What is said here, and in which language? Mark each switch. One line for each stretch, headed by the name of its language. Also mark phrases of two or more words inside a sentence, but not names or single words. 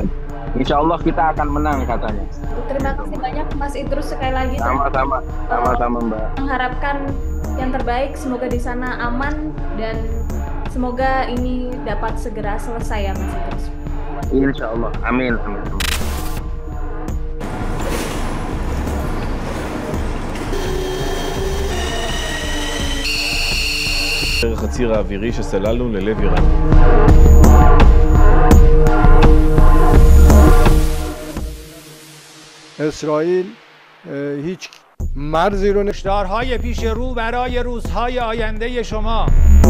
Arabic: إن شاء الله
Indonesian: kita akan menang katanya. Terima kasih banyak Mas Idrus sekali lagi. Sama-sama Mbak. Mengharapkan yang terbaik, semoga di sana aman dan semoga ini dapat segera selesai ya Mas Idrus.
Arabic: إن شاء الله,
Indonesian: amin.
Hebrew: דרך הציר האווירי שסללנו ללב איראן.
Persian: اسرائیل هیچ مرزی رو هشدارهای پیش رو برای روزهای آینده شما